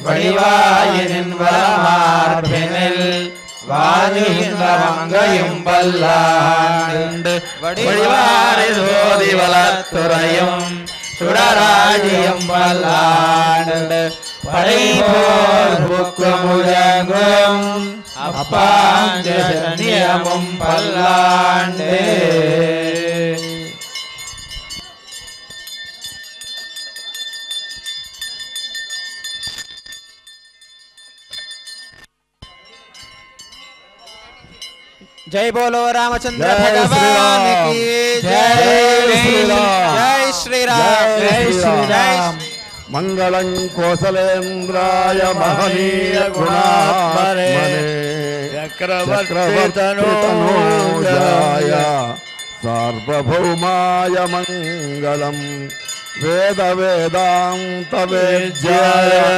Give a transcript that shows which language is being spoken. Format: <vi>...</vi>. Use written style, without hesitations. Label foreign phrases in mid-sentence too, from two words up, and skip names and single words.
<ta>வடிவாயினின் வளமார்பினில் வாதிகின்ற மங்கையும் பல்லாண்டு வடிவாரி சோதி வளத்துறையும் சுடராஜியம் பல்லாண்டு படைபோர் புக்கு முழங்கும் அப்பாஞ்சனியமும் பல்லாண்டு.</ta> <hi>जय बोलो रामचंद्र भगवान की जय। जय श्री राम जय श्री राम।</hi> <sa>मंगलं कौसलेन्द्राय महनीय गुणात्मने चक्रवर्ती तनूजाय सार्वभौमाय मंगलम वेद वेदांत वेद्याय</sa>